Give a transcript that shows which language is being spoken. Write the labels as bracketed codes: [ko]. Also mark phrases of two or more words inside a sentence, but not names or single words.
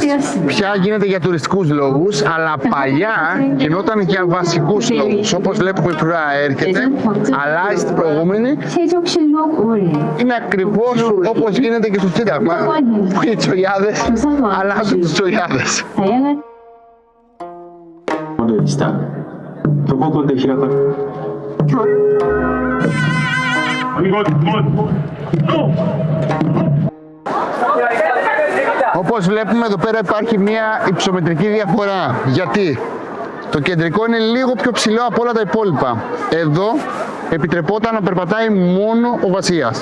[el] Πια γίνεται για τουριστικούς λόγους, αλλά παλιά γινόταν για βασικούς λόγους. Όπως βλέπουμε η φρουρά έρχεται, αλλάζει την προηγούμενη. Είναι ακριβώς όπως γίνεται και στο Σύνταγμα, που οι τσολιάδες αλλάζουν τους τσολιάδες. でした。どこで開かれ Όπως βλέπουμε εδώ πέρα υπάρχει μια υψομετρική διαφορά. Γιατί? Το κεντρικό είναι λίγο πιο ψηλό από όλα τα υπόλοιπα. Εδώ επιτρεπόταν να περπατάει μόνο ο βασιλιάς.